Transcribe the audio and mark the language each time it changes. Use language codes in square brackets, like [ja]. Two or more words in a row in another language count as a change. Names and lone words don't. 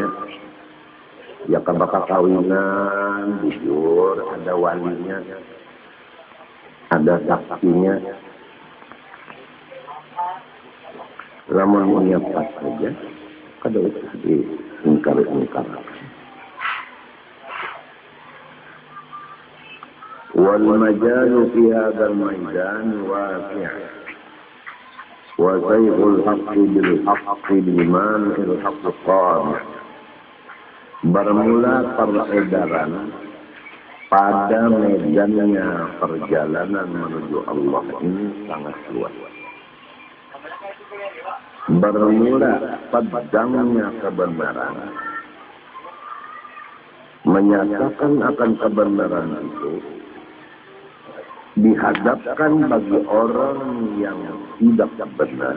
[bjn] Ya kan bakal kawinan, jujur, ada walinya, ada saksinya. Lamun niat pas saja, kada usah diingkar-ingkar. [ar] والمجال في هذا الميدان واسع'. وسيف الحق بالحق بمن الحق قمع'. [id] Bermula peredaran pada medannya perjalanan menuju Allah ini sangat luas. Bermula pedangnya kebenaran, menyatakan akan kebenaran itu dihadapkan bagi orang yang tidak benar.